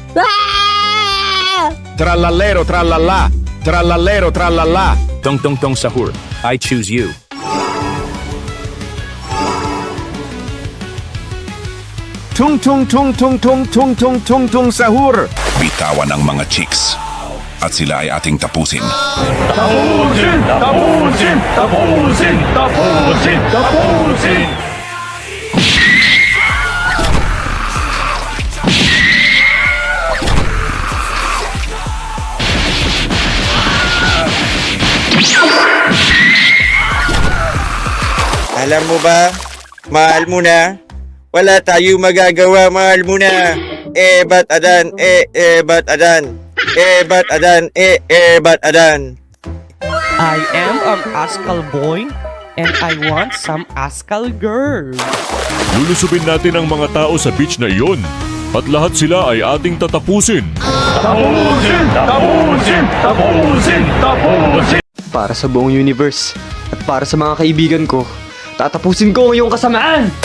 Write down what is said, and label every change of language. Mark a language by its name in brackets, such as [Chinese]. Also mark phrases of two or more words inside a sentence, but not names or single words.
[English] Trallallero trallalla, trallallero trallalla. Tong tong tong sahur, I choose you. Tung tung tung tung tung tung tung tung tung sahur. [Filipino] Bitawan ang mga chicks at sila ay ating tapusin. Tapusin! Tapusin! Tapusin! Tapusin! Tapusin! Alam mo ba, mahal mo na. Wala tayo magagawa, mahal mo na. Bat adan, bat adan. Bat adan, bat adan. [English] I am an Askal boy and I want some Askal girl. [Filipino] Lulusubin natin ang mga tao sa beach na iyon at lahat sila ay ating tatapusin. Tapusin! Tapusin! Tapusin! Tapusin! Para sa buong universe at para sa mga kaibigan ko, tatapusin ko yung kasamaan!